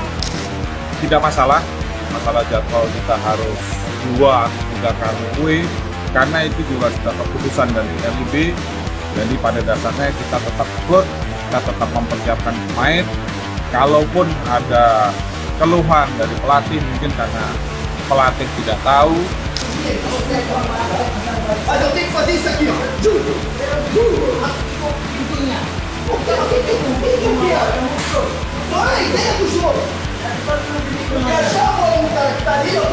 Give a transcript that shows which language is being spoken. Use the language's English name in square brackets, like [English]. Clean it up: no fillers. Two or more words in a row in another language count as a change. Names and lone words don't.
[Indonesian] Tidak masalah jadwal kita harus 2-3 kali away, karena itu juga sudah keputusan dari LIB. Jadi pada dasarnya kita tetap good, kita tetap mempersiapkan pemain. Kalaupun ada keluhan dari pelatih, mungkin karena pelatih tidak tahu. [Portuguese] Mas eu tenho que fazer isso aqui, ó. Juro. Qual é a ideia do jogo? Deixar a bola no cara que tá ali, ó.